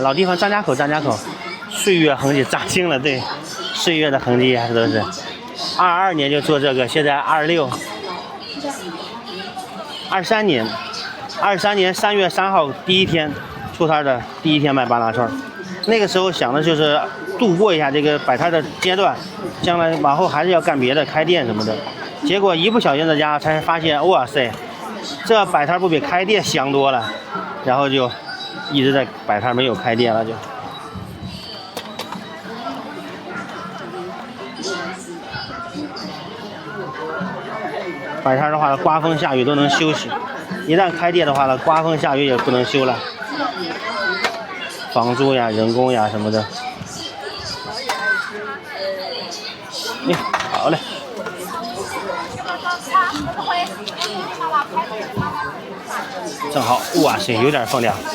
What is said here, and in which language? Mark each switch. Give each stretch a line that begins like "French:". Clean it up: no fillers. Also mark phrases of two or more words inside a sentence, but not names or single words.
Chinese: 老地方，张家口，张家口，岁月痕迹扎青了，对，岁月的痕迹还是都是。22年就做這個，現在26、23年 23年3月3號第一天出摊的第一天賣巴拉串，那個時候想的就是度過一下這個擺攤的階段，將來往後還是要幹別的，開店什麼的。結果一不小心在家才發現，哇塞，這擺攤不比開店香多了，然後就一直在擺攤，沒有開店了就。擺攤的話，刮風下雨都能休息；一旦開店的話呢，刮風下雨也不能休了，房租呀、人工呀什麼的。好嘞。正好，哇塞，有點分量。